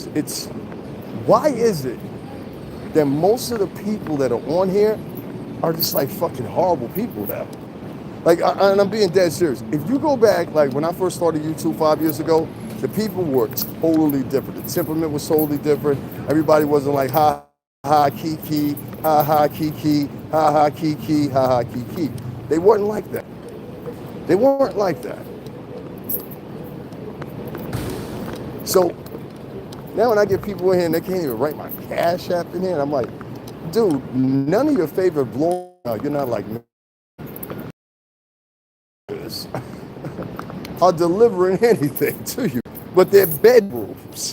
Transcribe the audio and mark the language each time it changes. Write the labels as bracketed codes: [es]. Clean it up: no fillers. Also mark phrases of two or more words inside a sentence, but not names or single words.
[en] Why is it that most of the people that are on here are just like fucking horrible people now? Like, and I'm being dead serious. If you go back, like when I first started YouTube 5 years ago, the people were totally different. The temperament was totally different. Everybody wasn't like, ha, ha, kiki, ha, ha, kiki, ha, ha, kiki, ha, ha, kiki. They weren't like that. They weren't like that. So now when I get people in here and they can't even write my Cash App in here, and I'm like, dude, none of your favorite bloggers, you're not like me, are delivering anything to you, but they're bedrooms.